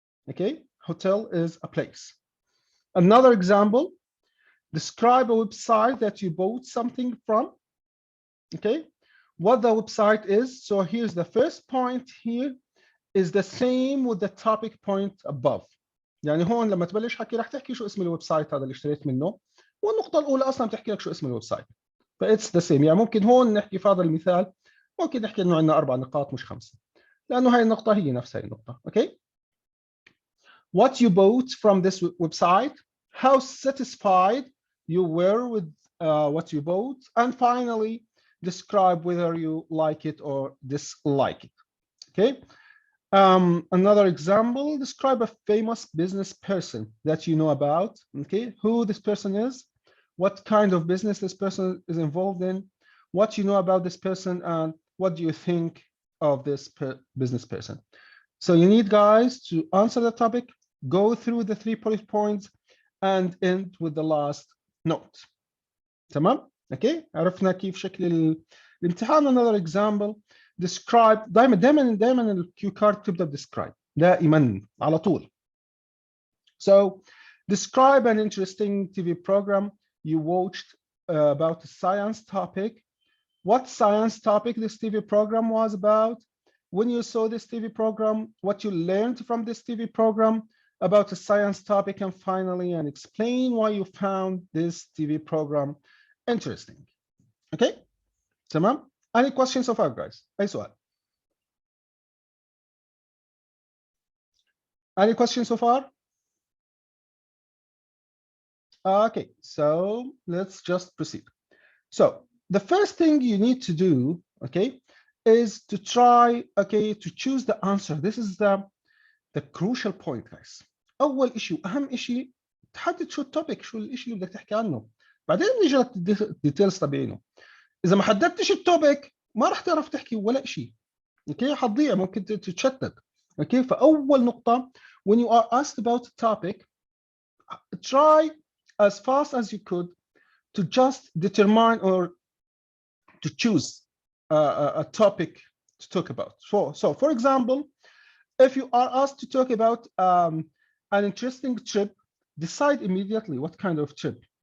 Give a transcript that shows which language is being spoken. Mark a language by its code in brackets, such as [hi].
[en] Okay, hotel is a place. Another example, describe a website that you bought something from. Okay, what the website is. So here's the first point here is the same with the topic point above. [ar] يعني هون لما تبلش حكي رح تحكي شو اسم الويب سايت هذا اللي اشتريت منه، والنقطة الأولى أصلا بتحكي لك شو اسم الويب سايت. [en] فإتس the same. [ar] يعني ممكن هون نحكي في هذا المثال ممكن نحكي إنه عندنا 4 نقاط مش 5، لأنه هاي النقطة هي نفس هاي النقطة. أوكي. [en] What you bought from this website, how satisfied you were with what you bought, and finally describe whether you like it or dislike it. Okay. Another example, describe a famous business person that you know about. Okay, who this person is, what kind of business this person is involved in, what you know about this person, and what do you think of this business person. So you need, guys, to answer the topic, go through the 3 bullet points, and end with the last note. [ar] تمام؟ Okay, عرفنا كيف شكل الامتحان. [en] Another example, describe. [ar] دائما الكيو كارد تبدا بدescribe، دائما على طول. [en] So describe an interesting TV program you watched about a science topic. What science topic this TV program was about, when you saw this TV program, what you learned from this TV program about a science topic, and finally, and explain why you found this TV program interesting. Okay, [ar] تمام. [en] Any questions so far, guys? [ar] أي سؤال? [en] Any questions so far? Okay, so let's just proceed. So the first thing you need to do, okay, is to try, okay, to choose the answer. This is the crucial point, guys. [ar] أول إشي أهم إشي تحدد شو التوبيك، شو الإشي اللي بدك تحكي عنه، بعدين نيجي للديتيلز تبعينه. إذا ما حددتش التوبيك ما راح تعرف تحكي ولا إشي. اوكي، حتضيع، ممكن تتشتت. اوكي، فاول نقطه [en] when you are asked about a topic, try as fast as you could to just determine or to choose a topic to talk about. So for example, if you are asked to talk about an interesting trip, decide immediately what kind of trip.